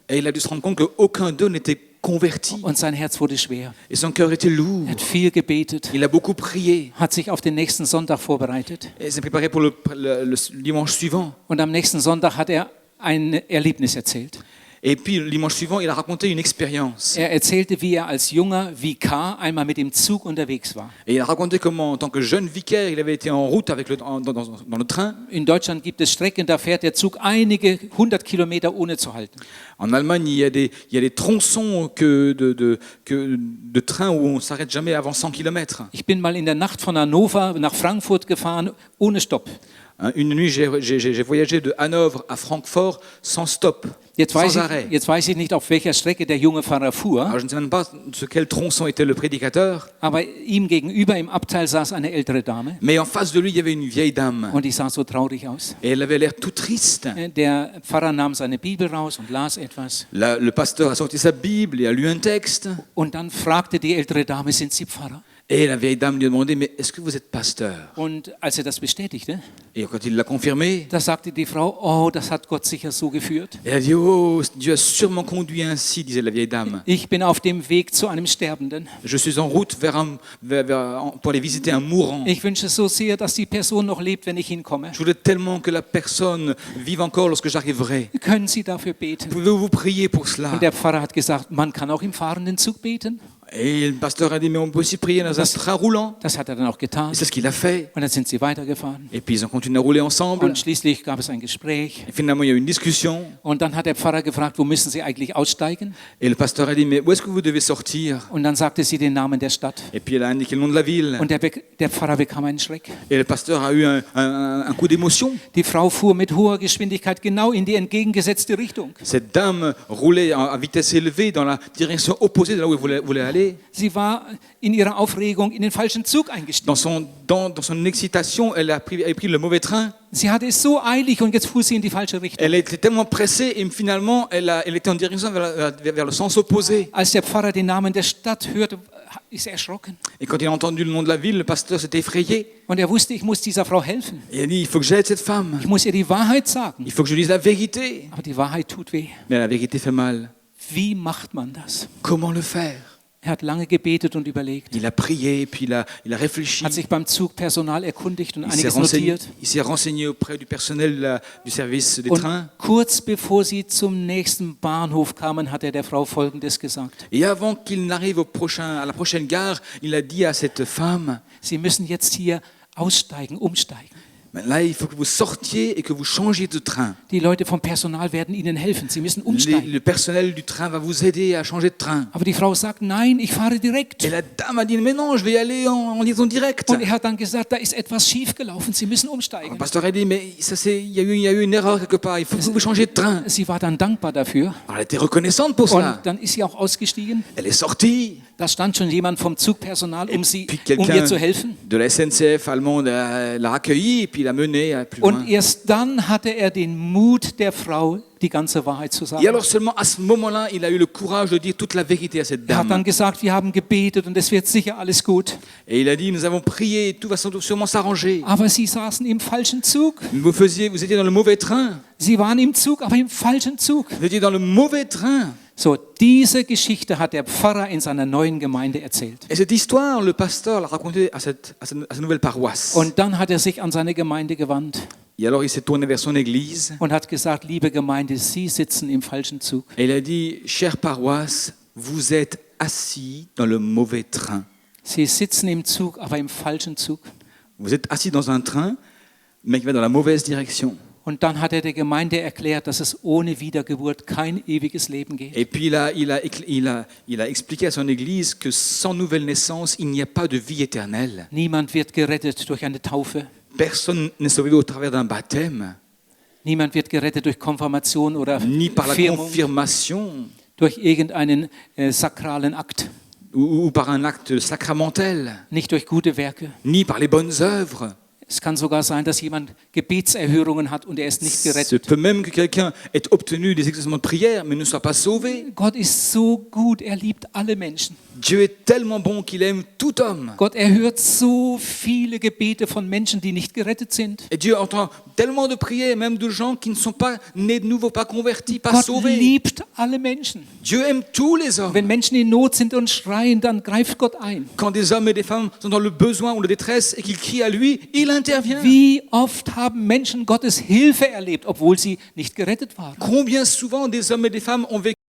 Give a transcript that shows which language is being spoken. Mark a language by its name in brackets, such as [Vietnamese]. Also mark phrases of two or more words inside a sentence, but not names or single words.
[French] Et il a dû se rendre compte qu'aucun d'eux n'était converti. [German] Und sein Herz wurde schwer. [French] Et son cœur était lourd. [German] Er hat viel gebetet, [French] Il a beaucoup prié. [German] hat sich auf den nächsten Sonntag vorbereitet. [French] Et s'est préparé pour le dimanche suivant. [German] Und am nächsten Sonntag hat er ein Erlebnis erzählt. [French] Et puis, le dimanche suivant, il a raconté une expérience. [German] Er erzählte, wie er als junger Vikar einmal mit dem Zug unterwegs war. [French] Et il a raconté comment, en tant que jeune vicaire, il avait été en route avec dans le train. [German] In Deutschland gibt es Strecken, da fährt der Zug einige 100 Kilometer ohne zu halten. [French] En Allemagne, il y a des tronçons de train où on ne s'arrête jamais avant 100 km. [German] Ich bin mal in der Nacht von Hannover nach Frankfurt gefahren, ohne Stopp. [French] Une nuit, j'ai voyagé de Hanovre à Francfort sans stop, sans arrêt. [German] Jetzt weiß ich nicht, auf welcher Strecke der junge Pfarrer fuhr, [French] Alors, je ne sais même pas sur quel tronçon était le prédicateur, [German] aber ihm gegenüber im Abteil saß eine ältere Dame [French] mais en face de lui, il y avait une vieille dame. [German] und die sah so traurig aus. [French] Et elle avait l'air tout triste. [German] Der Pfarrer nahm seine Bibel raus und las etwas. [French] Le pasteur a sorti sa Bible et a lu un texte. [German] Und dann fragte die ältere Dame, sind Sie Pfarrer? [French] Et la vieille dame lui a demandé, mais est-ce que vous êtes pasteur? [German] Und als er das bestätigte, [French] Et quand il l'a confirmé, [German] da sagte die Frau, oh, das hat Gott sicher so geführt. [French] elle a dit, oh, Dieu a sûrement conduit ainsi, disait la vieille dame. [German] Ich bin auf dem Weg zu einem Sterbenden. [French] Je suis en route pour aller visiter un mourant. [German] Ich wünsche so sehr, dass die Person noch lebt, wenn ich hinkomme. [French] Je voudrais tellement que la personne vive encore lorsque j'arriverai. [German] Können Sie dafür beten? [French] Pouvez-vous prier pour cela? [German] Und der Pfarrer hat gesagt, man kann auch im fahrenden Zug beten. [French] Et le pasteur a dit, mais on peut aussi prier dans un train roulant. [German] Das hat er dann auch getan. [French] Et c'est ce qu'il a fait. [German] Und dann sind sie weitergefahren. [French] Et puis ils ont continué à rouler ensemble. [German] Und schließlich gab es ein Gespräch. [French] Et finalement, il y a eu une discussion. [German] Und dann hat der Pfarrer gefragt, wo müssen Sie eigentlich aussteigen? [French] Et le pasteur a dit, mais où est-ce que vous devez sortir? [German] Und dann sagte sie den Namen der Stadt. [French] Et puis elle a indiqué le nom de la ville. [German] Und der Pfarrer bekam einen Schreck. [French] Et le pasteur a eu un coup d'émotion. [German] Die Frau fuhr mit hoher Geschwindigkeit genau in die entgegengesetzte Richtung. [French] Cette dame roulait à vitesse élevée dans la direction opposée de là où elle voulait aller. [German] Sie war in ihrer Aufregung in den falschen Zug eingestiegen. [French] Dans son excitation, elle a pris le mauvais train. [German] Sie hatte es so eilig und jetzt fuhr sie in die falsche Richtung. [French] Elle était tellement pressée et finalement, elle était en direction vers le sens opposé. [German] Als der Pfarrer den Namen der Stadt hörte, ist er erschrocken. [French] Et quand il a entendu le nom de la ville, le pasteur s'était effrayé. [German] Und er wusste, ich muss dieser Frau helfen. [French] Il a dit, il faut que j'aide cette femme. [German] Ich muss ihr die Wahrheit sagen. [French] Il faut que je dise la vérité. [German] Aber die Wahrheit tut weh. [French] Mais la vérité fait mal. [German] Wie macht man das? [French] Comment le faire? [German] Er hat lange gebetet und überlegt. [French] Il a prié, puis il a réfléchi. [German] Hat sich beim Zugpersonal erkundigt und [French] Il [German] einiges notiert. [French] s'est renseigné auprès du personnel du service des [German] Und [French] trains. [German] kurz bevor sie zum nächsten Bahnhof kamen, hat er der Frau Folgendes gesagt. [French] Et avant qu'il n'arrive à la prochaine gare, il a dit à cette femme, [German] Sie müssen jetzt hier aussteigen, umsteigen. [French] là, il faut que vous sortiez et que vous changiez de train. [German] Die Leute vom Personal werden Ihnen helfen. Sie müssen umsteigen. [French] Le personnel du train va vous aider à changer de train. [German] Aber die Frau sagt, nein, ich fahre direkt. [French] Et la dame a dit, mais non, je vais y aller en liaison directe. [German] Und er hat dann gesagt, da ist etwas schiefgelaufen. Sie müssen umsteigen. [French] Le pasteur a dit, mais il y a eu une erreur quelque part, il faut que vous changiez de train. [German] Sie war dann dankbar dafür. [French] Alors, elle était reconnaissante pour [German] Und [French] cela. [German] dann ist sie auch ausgestiegen. [French] Elle est sortie. [German] Da stand schon jemand vom Zugpersonal, [French] Puis [German] um ihr zu [French] quelqu'un [German] helfen. [French] de la SNCF allemande l'a accueilli et puis l'a mené plus loin. [German] Und erst dann hatte er den Mut der Frau, die ganze Wahrheit zu sagen. [French] Et alors seulement à ce moment-là, il a eu le courage de dire toute la vérité à cette [German] Er hat dann [French] dame. [German] gesagt, wir haben gebetet und es wird sicher alles gut. [French] Et il a dit, nous avons prié, tout va sûrement s'arranger. [German] Aber sie saßen im falschen Zug. [French] Vous étiez dans le mauvais train. [German] Sie waren im Zug, aber im falschen Zug. [French] Vous étiez dans le mauvais train. [German] So, diese Geschichte hat der Pfarrer in seiner neuen Gemeinde erzählt. [French] Et cette histoire, le pasteur l'a racontée à sa nouvelle paroisse. [German] Und dann hat er sich an seine Gemeinde gewandt [French] Et alors il s'est tourné vers son église [German] und hat gesagt, liebe Gemeinde, Sie sitzen im falschen Zug. [French] et il a dit, chère paroisse, vous êtes assis dans le mauvais train. [German] Sie sitzen im Zug, aber im falschen Zug. [French] Vous êtes assis dans un train, mais qui va dans la mauvaise direction. [German] Und dann hat er der Gemeinde erklärt, dass es ohne Wiedergeburt kein ewiges Leben geht. [French] Et puis il a expliqué à son église que sans nouvelle naissance, il n'y a pas de vie éternelle. [German] Niemand wird gerettet durch eine Taufe. [French] Personne n'est sauvé au travers d'un baptême, [German] Niemand wird gerettet durch Konfirmation oder [French] ni par la [German] Firmung, [French] confirmation [German] durch irgendeinen sakralen Akt, [French] ou par un acte sacramentel, [German] nicht durch gute Werke. [French] ni par les bonnes œuvres. [German] Es kann sogar sein, dass jemand Gebetserhörungen hat und er ist nicht [French] Il se [German] gerettet. [French] peut même que quelqu'un ait obtenu des exaucements de prière, mais ne soit pas sauvé. [German] Gott ist so gut, er liebt alle Menschen. [French] Dieu est tellement bon qu'il aime tout homme. [German] Gott erhört so viele Gebete von Menschen, die nicht gerettet sind. [French] Et Dieu entend tellement de prières, même de gens qui ne sont pas nés de nouveau, pas convertis, pas [German] Gott [French] sauvés. [German] liebt alle Menschen. [French] Dieu aime tous les hommes. [German] Wenn Menschen in Not sind und schreien, dann greift Gott ein. [French] Quand des hommes et des femmes sont dans le besoin ou la détresse et qu'ils crient à lui, il intervient. [German] Wie oft haben Menschen Gottes Hilfe erlebt, obwohl sie nicht gerettet waren? [French] Combien souvent des hommes et des femmes ont vécu